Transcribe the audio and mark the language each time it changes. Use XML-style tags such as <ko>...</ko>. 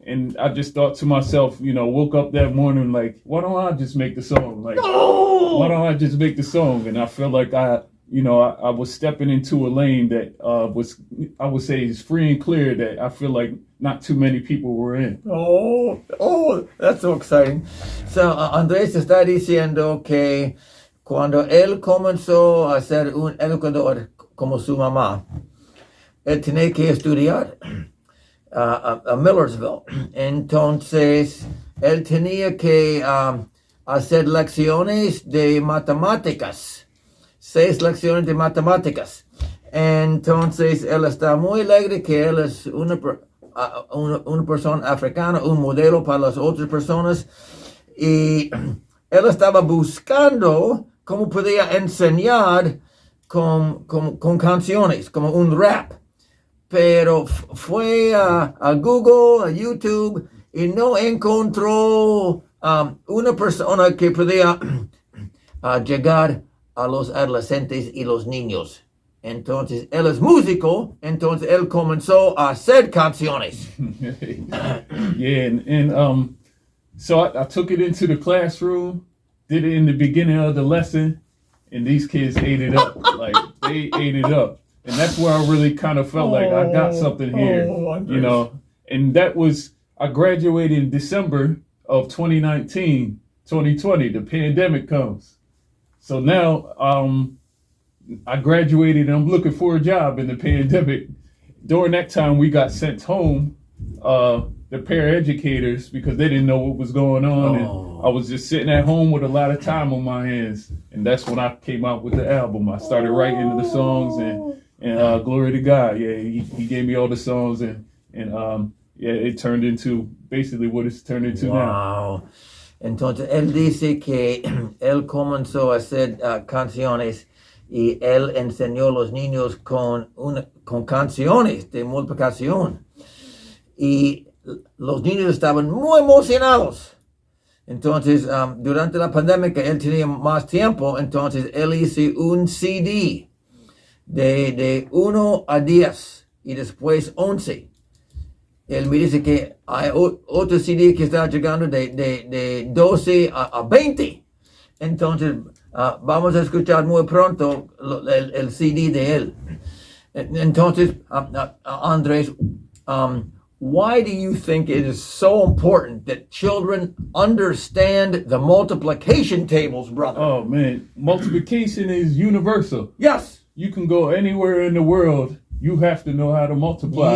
<en>And I just thought to myself, woke up that morning like, why don't I just make the song? Like, why don't I just make the song? And I feel like I was stepping into a lane that was, I would say, is free and clear, that I feel like not too many people were in. Oh, that's so exciting.</en> <es>So, Andrés está diciendo que cuando él comenzó a ser un educador como su mamá, él tenía que estudiar. a Millersville. Entonces, él tenía que hacer lecciones de matemáticas, 6 lecciones de matemáticas. Entonces, él está muy alegre que él es una persona africana, un modelo para las otras personas. Y él estaba buscando cómo podía enseñar con canciones, como un rap. Pero fue a Google, a YouTube, y no encontró una persona que podía llegar a los adolescentes y los niños. Entonces, él es músico, entonces él comenzó a hacer canciones.</es> <en>Yeah, and so I took it into the classroom, did it in the beginning of the lesson, and these kids ate it up. Like, they ate it up. And that's where I really kind of felt like I got something here, you know. And that was, I graduated in December of 2019, 2020, the pandemic comes. So now I graduated and I'm looking for a job in the pandemic. During that time, we got sent home, the paraeducators, because they didn't know what was going on. And I was just sitting at home with a lot of time on my hands. And that's when I came out with the album. I started writing the songs and glory to God. Yeah, he gave me all the songs and yeah, it turned into basically what it's turned into now. Wow.</en> <es>Entonces, él dice que él comenzó a hacer canciones y él enseñó a los niños con canciones de multiplicación. Y los niños estaban muy emocionados. Entonces, durante la pandemia, él tenía más tiempo, entonces él hizo un CD de 1 a 10 y después 11. Él me dice que hay otro CD que está llegando de 12 a 20. Entonces, vamos a escuchar muy pronto el CD de él.</es> <en>Entonces, Andres, why do you think it is so important that children understand the multiplication tables, brother? Oh, man. Multiplication is universal. Yes. You can go anywhere in the world. You have to know how to multiply.</en>